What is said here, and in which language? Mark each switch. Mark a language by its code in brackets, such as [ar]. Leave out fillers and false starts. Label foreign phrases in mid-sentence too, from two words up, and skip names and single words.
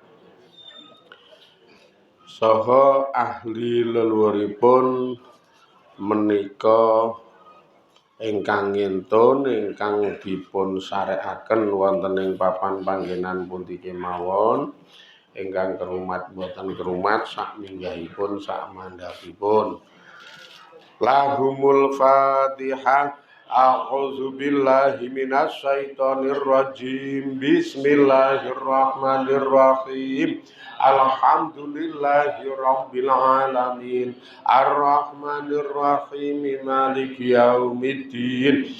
[jv] saha ahli leluhuripun menika ingkang ngentun ingkang dipun sarekaken wonten ing papan panggenan pundi kemawon ingkang kerumat boten kerumat sak minggahipun sak mandhapipun. [ar] لهم الفاتحة. أعوذ بالله من الشيطان الرجيم. بسم الله الرحمن الرحيم الحمد لله رب العالمين. الرحمن الرحيم مالك يوم الدين.